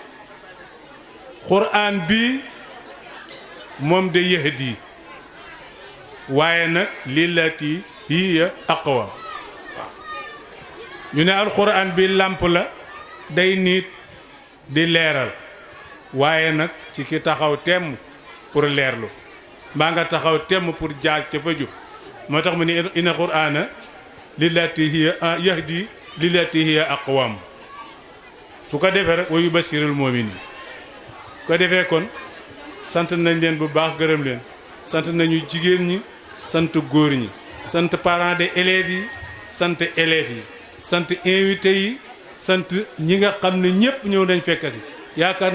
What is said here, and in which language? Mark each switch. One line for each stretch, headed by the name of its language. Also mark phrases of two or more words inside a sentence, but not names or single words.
Wolof: Qur'an bi moom de yahdi waaye nag
Arabic: للتي هي أقوى
Wolof: ñu ne alquran bi làmp la day niit di leeral waaye nag ci ki taxaw temm pour leerlu mbaa nga taxaw temm pour jaar ca fa jub moo tax mu ne
Arabic: إن قرآنا للتي هي يهدي للتي هي أقوم
Wolof: su ko defee rek
Arabic: ويبشر المؤمنين
Wolof: ko defee kon sant nañ leen bu baax gërëm leen sant nañu jigéen ñi sant góor ñi sant
French: parents des élèves
Wolof: yi sant élèves yi sant invité yi sant ñi nga xam ne ñëpp ñëw nañ fekk si yaakaar